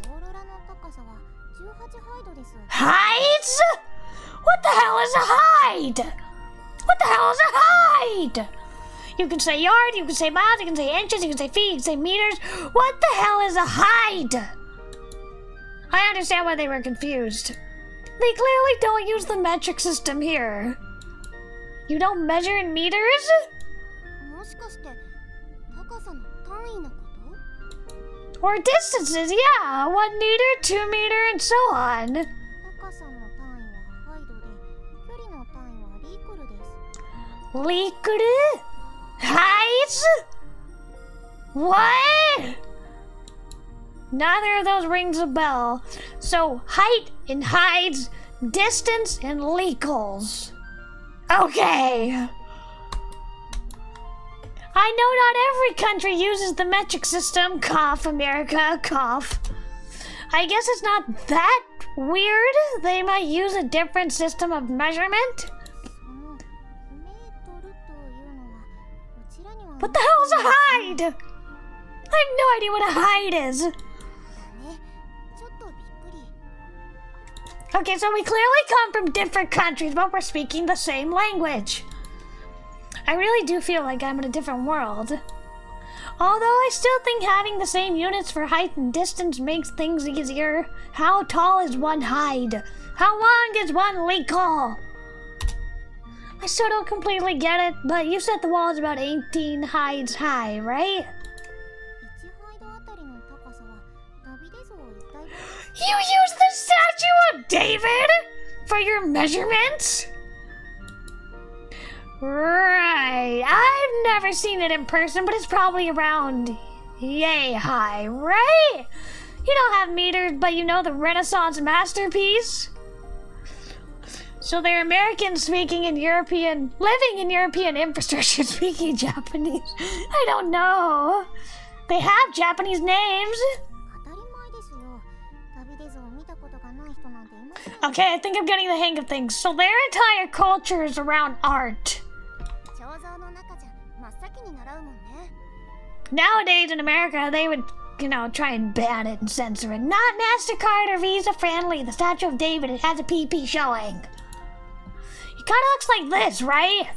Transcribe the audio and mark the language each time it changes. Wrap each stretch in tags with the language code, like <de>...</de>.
<ja>とオーロラの高さは18ハイドです。</ja> <en>Heights? What the hell is a height? What the hell is a height? You can say yard, you can say miles, you can say inches, you can say feet, you can say meters. What the hell is a height? I understand why they were confused. They clearly don't use the metric system here. You don't measure in meters?</en> <ja>もしかして高さの単位のこと</ja> <en>Or distances, yeah. 1 meter, 2 meter, and so on.</en> <ja>高さの単位はハイドで、距離の単位はリークルです。</ja> <en>Likuru? Heights? What? Neither of those rings a bell. So, height and heights, distance and legals. Okay. I know not every country uses the metric system. Cough, America, cough. I guess it's not that weird. They might use a different system of measurement.</en> <ja>そのメートルというのはうちらには</ja> <en>What the hell is a height? have no idea what a hide is.</en> <ja>ね、ちょっとびっくり。</ja> <en>Okay, so we clearly come from different countries, but we're speaking the same language. I really do feel like I'm in a different world. Although I still think having the same units for height and distance makes things easier. How tall is one hide? How long is one legal? I still don't completely get it, but you said the wall is about 18 hides high, right?</en> <ja>1ハイドあたりの高さはダビデ像一体分です。</ja> <en>You used the statue of David for your measurements? Right. I've never seen it in person, but it's probably around yay high, right? You don't have meters, but you know the Renaissance masterpiece? So they're American speaking in European, living in European infrastructure speaking Japanese. I don't know. They have Japanese names.</en> <ja>当たり前ですよ。ダビデ像を見たことがない人なんていません。</ja> <en>Okay, I think I'm getting the hang of things. So their entire culture is around art.</en> <ja>彫像の中じゃ真っ先に習うもんね。</ja> <en>Nowadays in America, they would, try and ban it and censor it. Not MasterCard or Visa friendly. The Statue of David, it has a PP showing. It kind of looks like this, right?</en>